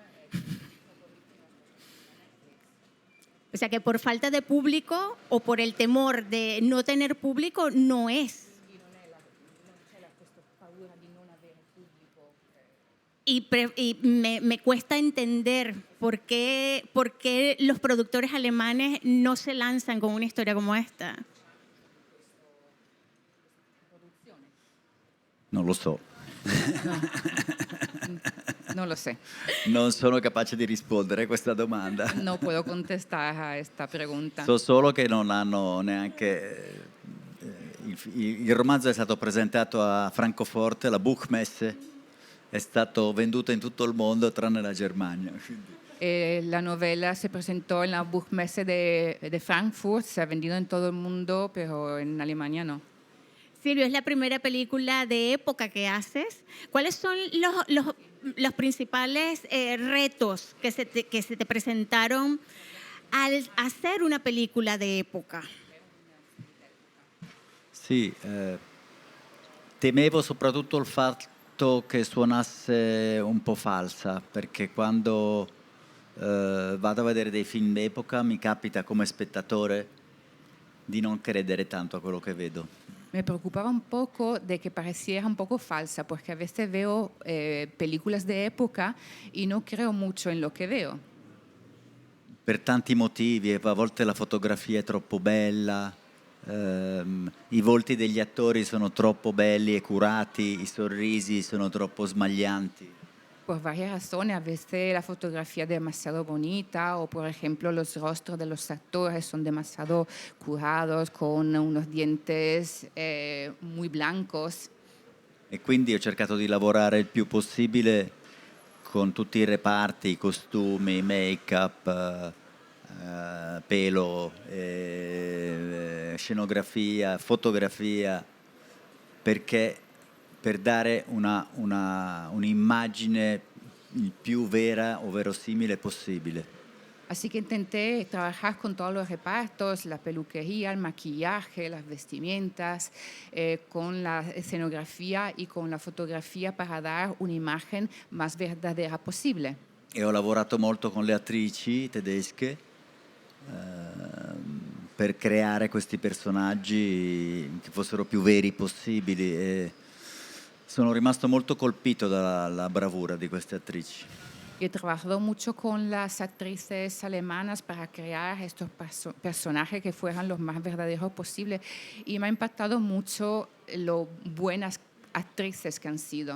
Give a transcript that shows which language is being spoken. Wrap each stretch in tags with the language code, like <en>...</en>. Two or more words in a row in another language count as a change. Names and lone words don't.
<es>O sea que por falta de público o por el temor de no tener público, no es. Y me cuesta entender por qué los productores alemanes no se lanzan con una historia como esta.</es> <it>Non lo so.</it> <es>No lo sé.</es> <it>Non sono capace di rispondere a questa domanda.</it> <es>No puedo contestar a esta pregunta.</es> <it>So solo che non hanno neanche... il romanzo è stato presentato a Francoforte, la Buchmesse, è stato venduto in tutto il mondo tranne la Germania.</it> <es>La novela se presentó en la Buchmesse de Frankfurt, se ha vendido en todo el mundo, pero en Alemania no. Silvio, es la primera película de época que haces. ¿Cuáles son los principales retos que se te presentaron al hacer una película de época?</es> <it>Sì, temevo soprattutto il fatto che suonasse un po' falsa, perché quando vado a vedere dei film d'epoca mi capita come spettatore di non credere tanto a quello che vedo.</it> <es>Me preocupaba un poco de que pareciera un poco falsa, porque a veces veo películas de época y no creo mucho en lo que veo.</es> <it>Per tanti motivi, a volte la fotografia è troppo bella, i volti degli attori sono troppo belli e curati, i sorrisi sono troppo smaglianti.</it> <es>Por varias razones, a veces la fotografía es demasiado bonita o, por ejemplo, los rostros de los actores son demasiado curados, con unos dientes muy blancos.</es> <it>E quindi ho cercato di lavorare il più possibile con tutti i reparti, i costumi, make-up, pelo, scenografia, fotografia, perché per dare un'immagine il più vera o verosimile possibile.</it> <es>Así que intenté trabajar con todos los repartos, la peluquería, el maquillaje, las vestimentas, con la escenografía y con la fotografía para dar una imagen más verdadera posible.</es> <it>E ho lavorato molto con le attrici tedesche per creare questi personaggi che fossero più veri possibili e sono rimasto molto colpito dalla bravura di queste attrici.</it> <es>He trabajado mucho con las actrices alemanas para crear estos personajes que fueran los más verdaderos posibles y me ha impactado mucho lo buenas actrices que han sido.</es>